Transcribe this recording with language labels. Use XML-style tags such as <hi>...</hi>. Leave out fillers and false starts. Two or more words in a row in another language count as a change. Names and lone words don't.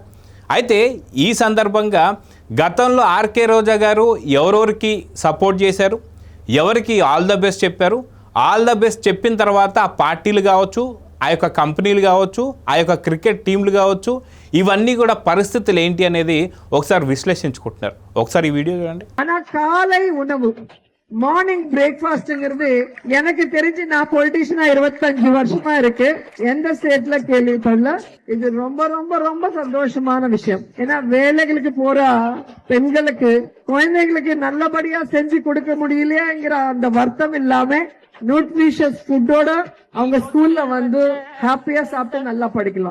<te>అయితే ఈ సందర్భంగా గతంలో ఆర్కే రోజా గారు ఎవరెవరికి సపోర్ట్ చేశారు, ఎవరికి</te> <en>all the best</en> <te>చెప్పారు,</te> <en>all the best</en> <te>చెప్పిన తర్వాత ఆ పార్టీలు కావచ్చు, ఆ యొక్క కంపెనీలు కావచ్చు, ఆ యొక్క క్రికెట్ టీంలు కావచ్చు, ఇవన్నీ కూడా పరిస్థితులు ఏంటి అనేది ఒకసారి విశ్లేషించుకుంటున్నారు. ఒకసారి ఈ వీడియో చూడండి.</te> <ta>కాலை உணவு மார்னிங் பிரேக்ஃபாஸ்ட்ங்கிறது எனக்கு தெரிஞ்சு நான் பொலிட்டிஷியனா 25 வருஷமா இருக்கு, எந்த ஸ்டேட்ல கேள்விப்படல. இது ரொம்ப ரொம்ப ரொம்ப சந்தோஷமான விஷயம். ஏன்னா வேலைகளுக்கு போற பெண்களுக்கு குழந்தைகளுக்கு நல்லபடியா செஞ்சு கொடுக்க முடியலையாங்கிற அந்த வருத்தம் இல்லாம நியூட்ரிஷியஸ் ஃபுட்டோட அவங்க ஸ்கூல்ல வந்து ஹாப்பியா சாப்பிட்டு நல்லா படிக்கலாம்.</ta>